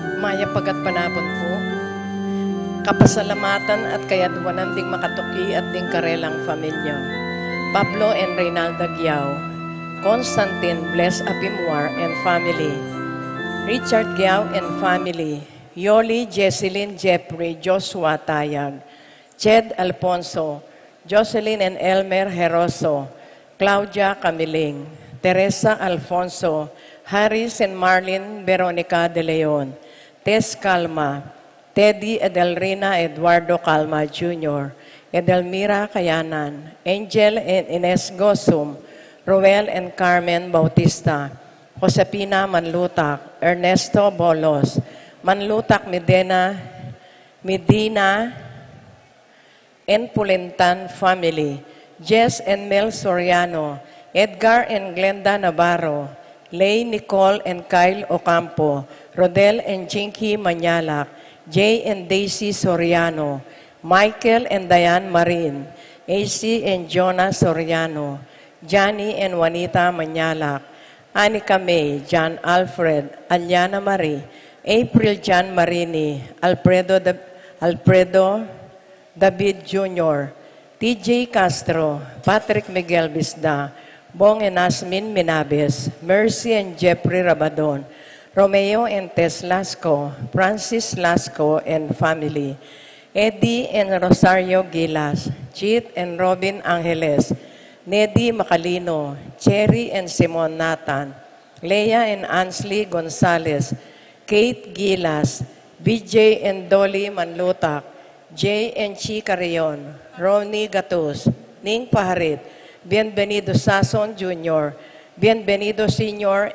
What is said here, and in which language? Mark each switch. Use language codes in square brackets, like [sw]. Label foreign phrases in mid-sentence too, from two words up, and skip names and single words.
[pam] Mayang pagatpanapon po. Kapasalamatan at kayadwanan ding makatuki at ding karelang pamilya. [en] Pablo and Reynalda Giao. Constantine Bless Apimwar and family. Richard Giao and family. Yoli, Jesselyn, Jeffrey, Joshua Tayag. Ched Alfonso. Jocelyn and Elmer Heroso. Claudia Camiling. Teresa Alfonso. Harris and Marlene Veronica De Leon. Tess Calma. Teddy Edelrina Eduardo Calma Jr., Edelmira Kayanan, Angel and Ines Gosum, Roel and Carmen Bautista, Josepina Manlutak, Ernesto Bolos, Manlutak Medina, and Pulentan family, Jess and Mel Soriano, Edgar and Glenda Navarro, Lay, Nicole and Kyle Ocampo, Rodel and Jinky Manyalak, Jay and Daisy Soriano, Michael and Diane Marin, AC and Jonah Soriano, Johnny and Juanita Manyalak, Anika May, John Alfred, Aliana Marie, April John Marini, Alfredo David Jr., TJ Castro, Patrick Miguel Bisda, Bong and Asmin Minabes, Mercy and Jeffrey Rabadon, Romeo and Tess Lasco, Francis Lasco and family, Eddie and Rosario Gilas, Chit and Robin Angeles, Neddy Macalino, Cherry and Simon Nathan, Leia and Ansley Gonzalez, Kate Gilas, BJ and Dolly Manlutak, Jay and Chi Carrion, Ronnie Gatus, Ning Paharit, Bienvenido Sason Jr., Bienvenido Sr.